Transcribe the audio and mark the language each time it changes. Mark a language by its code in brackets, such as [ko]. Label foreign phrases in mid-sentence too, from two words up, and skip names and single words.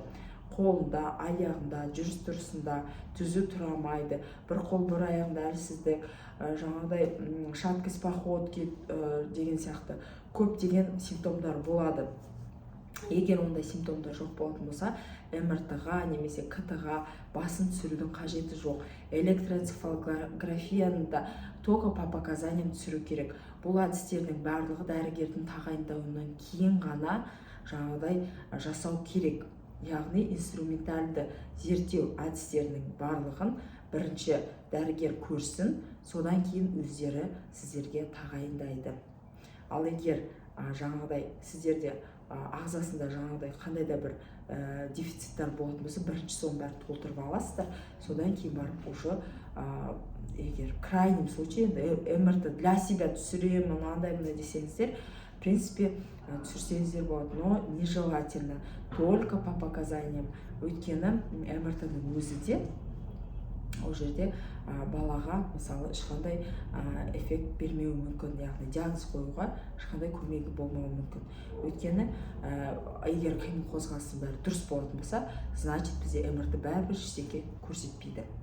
[kk] Қолында, аяғында, жүріс тұрысында түзу тұра алмайды, бір қол бір аяғында әлсіздік, жаңағыдай [ru] шаткость походки [kk] деген сияқты көптеген симптомдар болады. Егер ондай симптомдар жоқ болатын болса, МРТ-ға немесе КТ-ға басын түсірудің қажеті жоқ. Электроэнцефалографияны да [ru] только по показаниям [kk] түсіру керек. Бұл әдістердің барлығы дәрігердің тағайындауынан кейін ғана жаңағыдай жасау керек. Яғни инструменталды зерттеу әдістерінің барлығын бірінші дәрігер көрсін, содан кейін өздері сіздерге тағайындайды. Ал егер жаңағыдай сіздерде ағзасында жаңағыдай қандай да бір дефициттар болатын болса, бірінші соның бәрін толтырып аласыздар, содан кейін барып уже егер [ru] крайнем случае МРТ для себя [kk] түсіремін, андай десеңіздер, [ru] в принципе, [kk] түсірсеңіздер болады, [ru] но нежелательно, только по показаниям. [kk] Өйткені МРТ-ның өзі де ол жерде балаға мысалы ешқандай эффект бермеуі мүмкін, яғни диагноз қоюға ешқандай көмегі болмауы мүмкін. Өйткені егер қимыл қозғалыстың бәрі дұрыс болатын болса, значит бізде МРТ бәрібір ештеңе көрсетпейді.